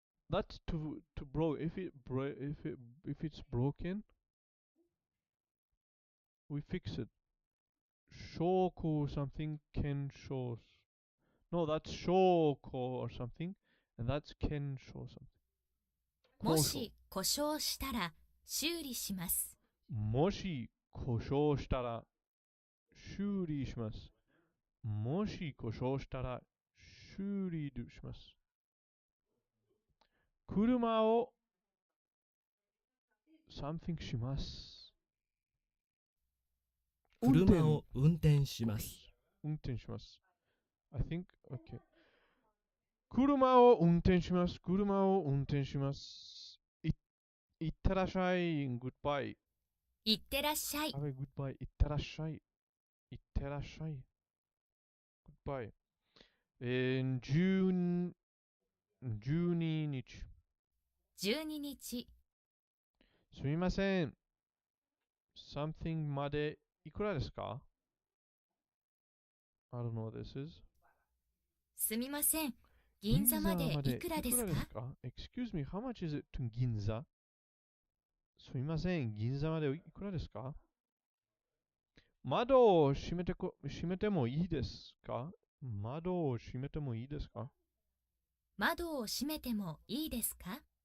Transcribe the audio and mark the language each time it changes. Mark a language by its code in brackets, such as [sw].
[en] That's to bro. If it's broken, we fix it. Shoko something ken shos. No, that's shoko or something, and that's ken sho something. [ja] もし故障したら修理します。もし故障したら修理します。もし故障したら修理します。車を something します。車を運転します。運転します。 [en] I think, okay. [ja] 車を運転します。車を運転します。いってらっしゃい。 [en] Goodbye. [ja] いってらっしゃい。 [en] Have a goodbye. [ja] いってらっしゃい。いってらっしゃい。 [en] Goodbye. [ja] 12日。 12日。すみません。 something までいくらですか？ [en] I don't know what this is. [ja] すみません。銀座までいくらですか？ [en] Excuse me, how much is it to 銀座？ [ja] すみません。銀座までいくらですか？窓を閉めてもいいですか？窓を閉めてもいいですか？窓を閉めてもいいですか？